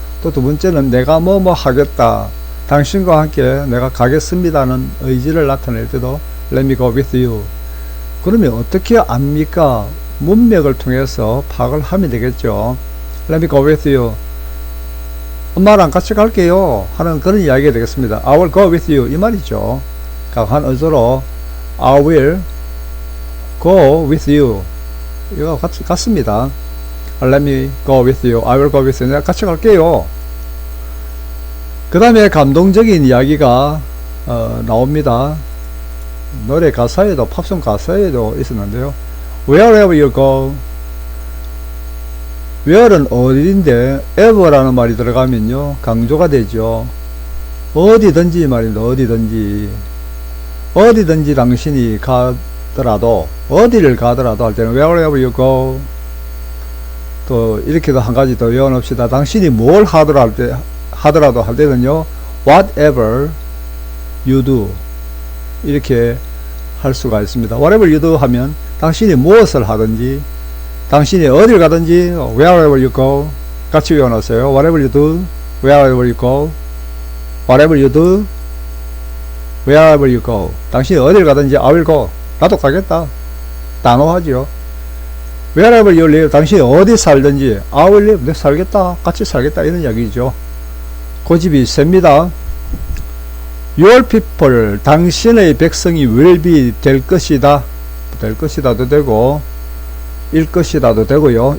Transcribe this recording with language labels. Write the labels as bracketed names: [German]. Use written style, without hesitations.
[Korean] 또 두 번째는 내가 뭐 하겠다. 당신과 함께 내가 가겠습니다는 의지를 나타낼 때도 [English] let me go with you. [Korean] 그러면 어떻게 압니까? 문맥을 통해서 파악을 하면 되겠죠. [English] let me go with you. [Korean] 엄마랑 같이 갈게요 하는 그런 이야기가 되겠습니다. [English] I will go with you [Korean] 이 말이죠. 강한 의조로 [English] I will go with you [Korean] 이거 같습니다. [English] Let me go with you. I will go with you. [Korean] 내가 같이 갈게요. 그 다음에 감동적인 이야기가 나옵니다. 노래 가사에도, 팝송 가사에도 있었는데요. [English] Wherever you go. [Korean] where는 어디인데 ever라는 말이 들어가면요 강조가 되죠. 어디든지 말입니다. 어디든지 당신이 가더라도, 어디를 가더라도 할 때는 [English] wherever you go. [Korean] 또 이렇게도 한 가지 더 외워놓읍시다. 당신이 뭘 하더라도 할 때는요 [English] whatever you do [Korean] 이렇게 할 수가 있습니다. [English] whatever you do [Korean] 하면 당신이 무엇을 하든지, 당신이 어딜 가든지 [English] wherever you go [Korean] 같이 외워놓으세요. [English] whatever you do, wherever you go, whatever you do, wherever you go. [Korean] 당신이 어딜 가든지 [English] I will go. [Korean] 나도 가겠다. 단호하지요. [English] wherever you live. [Korean] 당신이 어디 살든지 [English] I will live. [Korean] 내가 살겠다. 같이 살겠다. 이런 이야기죠. 고집이 셉니다. [English] Your people. [Korean] 당신의 백성이 will be 될 것이다. 될 것이다도 되고 일 것이다도 되고요.